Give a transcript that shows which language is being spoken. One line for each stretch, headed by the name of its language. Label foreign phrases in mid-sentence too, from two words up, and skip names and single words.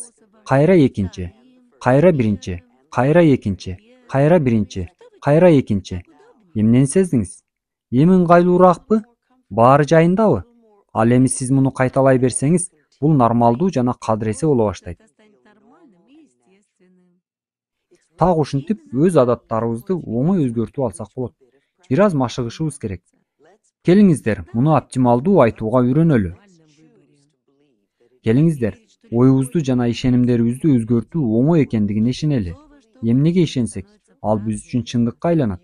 Kyrgyz: Кайра экинчи, кайра биринчи, кайра экинчи, кайра биринчи, кайра экинчи. Эмнени сездиңиз? Эми ыңгайлууракпы? Баары жайындабы? Ал эми сиз муну кайталай берсеңиз, бул нормалдуу жана кадыресе боло баштайт.
Russian: Станет нормальным и естественным.
Kyrgyz: Так ушинтип өз адаттарыбызды оңой өзгөртүп алсак болот. Бир аз машыгышыбыз керек. Келиңиздер, муну оптималдуу айтууга үйрөнөлү. Келиңиздер, оюбузду жана ишенимдерибизди өзгөртүү оңой экендигине ишенели. Эмнеге ишенсек, ал биз үчүн чындыкка айланат.